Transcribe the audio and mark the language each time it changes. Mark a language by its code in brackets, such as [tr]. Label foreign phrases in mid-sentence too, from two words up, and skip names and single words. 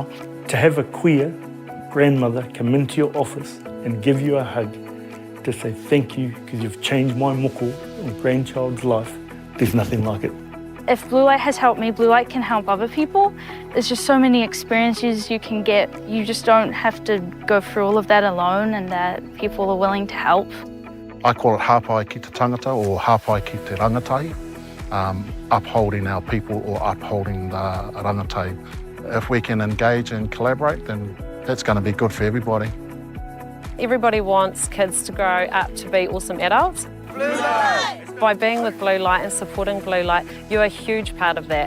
[en] To have a queer grandmother come into your office and give you a hug to say thank you because you've changed my moko or grandchild's life, there's nothing like it. If Blue Light has helped me, Blue Light can help other people. There's just so many experiences you can get. You just don't have to go through all of that alone, and that people are willing to help. I call it [mi] hapai ki te tangata or hapai ki te rangatai, [en] upholding our people or upholding the rangatai. If we can engage and collaborate, then that's going to be good for everybody. Everybody wants kids to grow up to be awesome adults. Blue Light! By being with Blue Light and supporting Blue Light, you're a huge part of that.